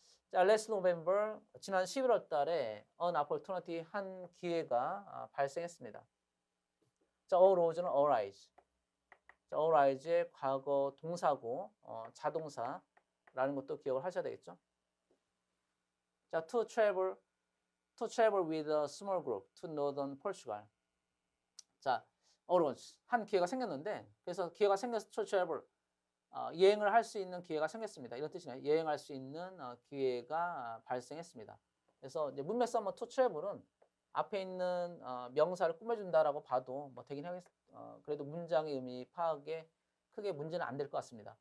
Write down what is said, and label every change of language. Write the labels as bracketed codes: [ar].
[ko] 자, [en] last November, [ko] 지난 11월 달에 [en] an opportunity, [ko] 한 기회가 발생했습니다. 자, arose는 arise. 자, arise의 과거 동사고 자동사라는 것도 기억을 하셔야 되겠죠. [en] 자, to travel with a small group to northern Portugal. [ko] 자, arose, 한 기회가 생겼는데, 그래서 기회가 생겨서 [en] to travel, [ko] 여행을 할 수 있는 기회가 생겼습니다. 이런 뜻이네요. 여행할 수 있는 기회가 발생했습니다. 그래서 이제 문맥 서머 [en] to travel [ko] 은 앞에 있는 명사를 꾸며준다라고 봐도 뭐 되긴 하겠, 그래도 문장의 의미 파악에 크게 문제는 안 될 것 같습니다.